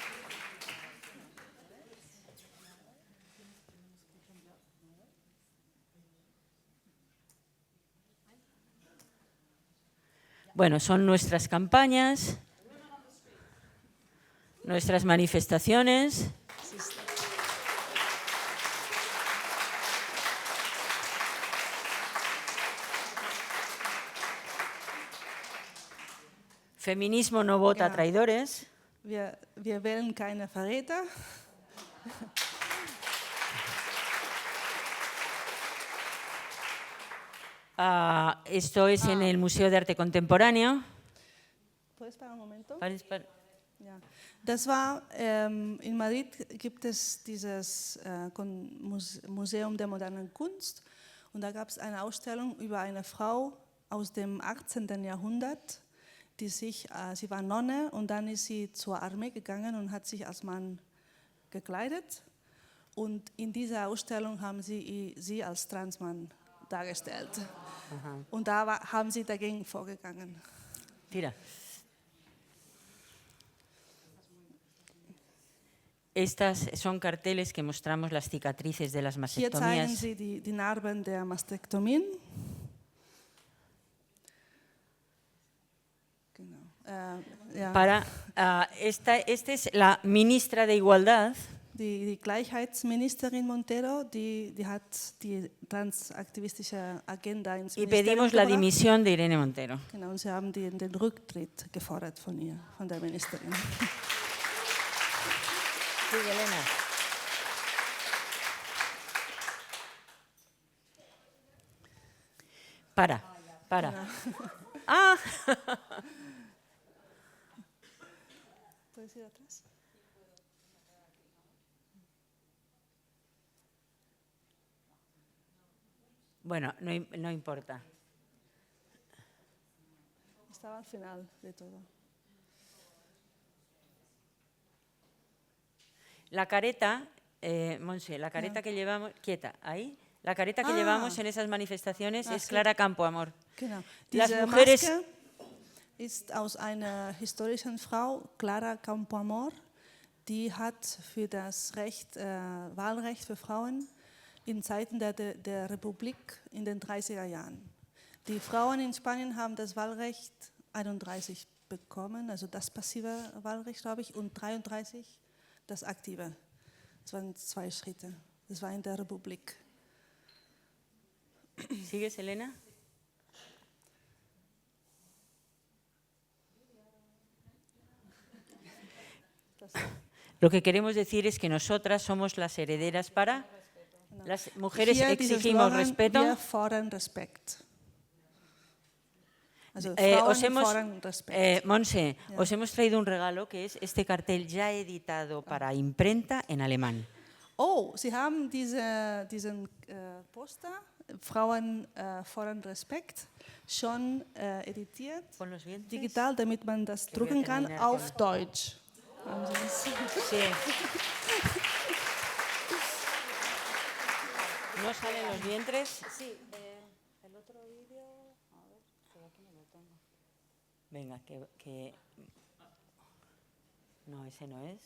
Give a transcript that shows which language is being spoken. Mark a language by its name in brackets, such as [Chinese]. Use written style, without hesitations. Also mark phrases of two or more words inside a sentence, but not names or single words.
[Spanish] Bueno, son nuestras campañas, nuestras manifestaciones. Feminismo no vota a traidores. [German] Wir wählen keine Verräter. [Spanish] Esto es en el Museo de Arte Contemporáneo. ¿Puedes parar un momento? [German] Ja. Das war, in Madrid gibt es dieses Museum der modernen Kunst und da gab es eine Ausstellung über eine Frau aus dem 18. Jahrhundert, sie war Nonne und dann ist sie zur Armee gegangen und hat sich als Mann gekleidet und in dieser Ausstellung haben sie als Transmann dargestellt. Aha. Und da haben sie dagegen vorgegangen. [Spanish] Tira. Estas son carteles que mostramos las cicatrices de las mastectomías. [German] Hier zeigen Sie die Narben der Mastektomien. Genau. Ja. [Spanish] Esta es la ministra de Igualdad. [German] Die Gleichheitsministerin Montero, die hat die transaktivistische Agenda ins [Spanish] Y [German] Ministerium [Spanish] pedimos la [German] gebracht. [Spanish] dimisión de Irene Montero. [German] Genau, und sie haben den Rücktritt gefordert von ihr, von der Ministerin. [Spanish] Sí, Elena. Para. Ah. ¿Puedes ir atrás? Bueno, no importa. Estaba al final de todo. La careta, Monse, la careta que llevamos, quieta, ahí, la careta que llevamos en esas manifestaciones es Clara Campoamor. [German] Genau. [Spanish] Las [German] Diese [Spanish] mujeres [German] Maske ist aus einer historischen Frau, Clara Campoamor, die hat für das Wahlrecht für Frauen in Zeiten der Republik in den 30er Jahren. Die Frauen in Spanien haben das Wahlrecht 31 bekommen, also das passive Wahlrecht, glaube ich, und 33 das aktive. Das waren 2 Schritte. Das war in der Republik. [Spanish] ¿Sigues, Elena? Lo que queremos decir es que nosotras somos las herederas para... Las mujeres [German] Hier [Spanish] exigimos respeto. [German] Wir fordern Respekt. Also Frauen fordern Respekt. [Spanish] Monse, os hemos traído un regalo que es este cartel ya editado para imprenta en alemán. [German] Oh, Sie haben diesen Poster, Frauen fordern Respekt, schon editiert, digital, damit man das drucken kann, auf Deutsch. [Spanish] Sí. ¿No salen los vientres? Sí, el otro vídeo, a ver, que aquí no lo tengo. Venga, que... No, ese no es.